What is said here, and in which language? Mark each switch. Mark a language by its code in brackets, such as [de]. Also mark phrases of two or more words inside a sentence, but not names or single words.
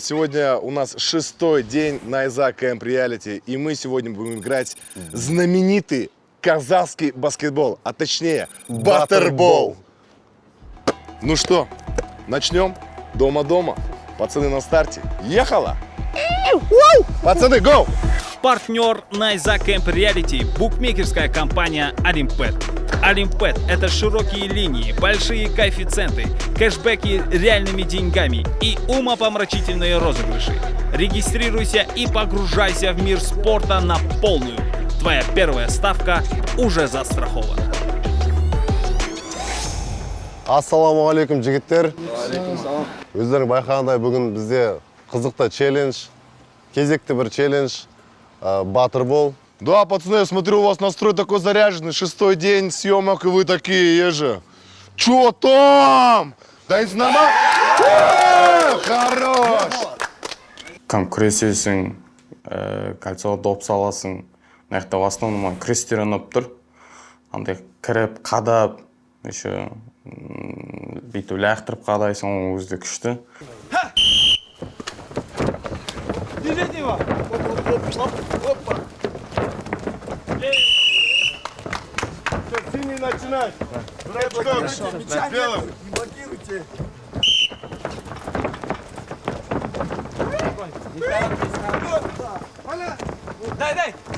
[ru] Сегодня у нас 6-й день на Найза Camp Reality, и мы сегодня будем играть знаменитый казахский баскетбол, а точнее баттербол. Ну что, начнем? Дома-дома. Пацаны на старте. Ехала! Пацаны, гоу! Партнер Найза Camp Reality – букмекерская компания Олимпет. Олимпет – это широкие линии, большие коэффициенты, кэшбэки реальными деньгами и умопомрачительные розыгрыши. Регистрируйся и погружайся в мир спорта на полную. Твоя первая ставка уже застрахована. [kk] Ассаламу алейкум, жігіттер. Өздерің байқағандай бүгін бізде қызықты челлендж, кезекті бір челлендж, баттербол. [ru] Да, пацаны, я смотрю, у вас настрой такой заряженный. 6-й день съемок, и вы такие же. Чё там? Да это нормально? Хорош! [kk] Кам күресесің, кольцоға доп саласың. Наяқта [ru] в основном [kk] күрестер ұнап тұр. Андай кіріп, қадап, еще бүйтіп лақтырып қадайсың, оның өзі де күшті. [ru] Держите его! Опа! Синий начинать! Над белым! Не блокируйте! Дай! Ай!